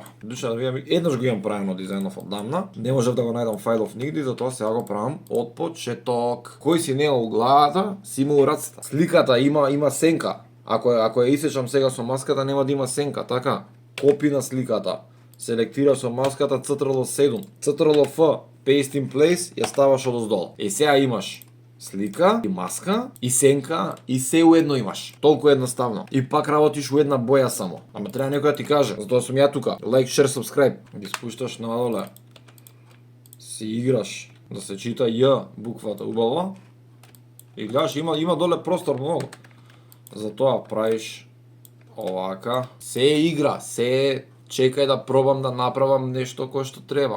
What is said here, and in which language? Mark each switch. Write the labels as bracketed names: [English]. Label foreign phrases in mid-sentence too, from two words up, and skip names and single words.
[Macedonian] Душа да видам, еднаш го имам правено дизајнов оддамна. Не можев да го најдам фајлов нигде, затоа сега го правам од почеток. Кој си не у главата, си има у рацата. Сликата има сенка. Ако ја исечам сега со маската, нема да има сенка, така? Копи на сликата. Селектира со маската Ctrl 7. [English] Ctrl F, paste in place, [Macedonian] ја ставаш одоздолу. И сега имаш слика, и маска, и сенка, и се уедно имаш. Толку едноставно. И пак работиш у една боја само. Ама треба некој да ти каже, затоа сум ја тука. [English] Like, share, subscribe. [Macedonian] Ги спушташ надоле. Си играш. Да се чита Ј буквата убаво. И гледаш, има доле простор многу. Затоа правиш овака. Се игра, се чекај да пробам да направам нешто кое што треба.